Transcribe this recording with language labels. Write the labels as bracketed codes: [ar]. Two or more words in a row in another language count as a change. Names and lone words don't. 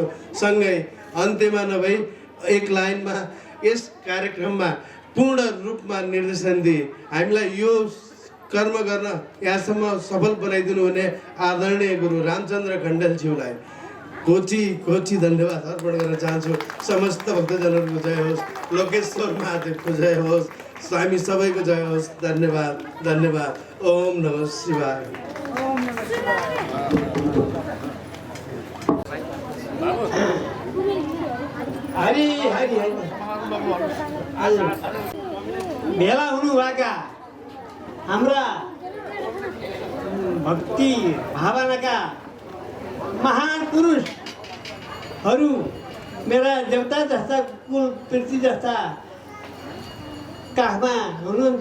[ne] सँगै अन्त्यमा नभई एक लाइनमा यस कार्यक्रममा पूर्ण रूपमा निर्देशन दिए हामीलाई यो कर्म गर्न यहाँसम्म सफल बनाइदिनु हुने आदरणीय गुरु रामचन्द्र खण्डेलज्यूलाई कोटी धन्यवाद अर्पण गर्न चाहन्छु। समस्त भक्तजनहरूको जय होस्, लोकेश्वर महादेवको जय होस्, हामी सबैको जय होस्। धन्यवाद धन्यवाद। [sa] ओम नमः शिवाय। [ne] हरि हरि भेला हुनुभएका हाम्रा भक्ति भावनाका महान पुरुषहरू, मेरा देवता जस्ता, कुल पृथ्वी जस्ता काखमा हुनुहुन्छ।